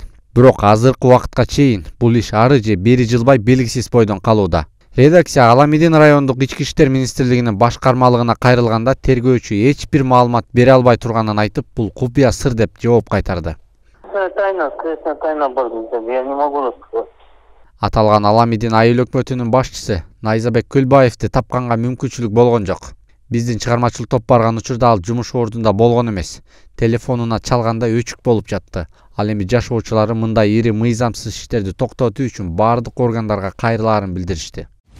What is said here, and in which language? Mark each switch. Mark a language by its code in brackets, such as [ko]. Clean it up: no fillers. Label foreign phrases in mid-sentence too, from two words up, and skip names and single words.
[ky] Бирок азыркы убакытка чейин бул иш ары же бери жылбай белгисиз бойдон калууда. Редакция Аламидин райондук ички иштер министрлигинин башкармалыгына кайрылганда тергөөчү эч бир маалымат бере албай турганын айтып, бул купуя сыр деп жооп кайтарды. Тайна бар, [ru] я не могу рассказать. [ky] Аталган Аламидин айыл өкмөтүнүн башчысы Найзабек Көлбаевди тапканга мүмкүнчүлүк болгон жок. Биздин чыгармачыл топ барган учурда ал жумуш ордунда болгон эмес. Телефонуна чалганда өчүк болуп жатты. Ал эми жашоочулары мындай ири мыйзамсыз иштерди токтотуу үчүн баардык органдарга кайрылаарын билдиришти.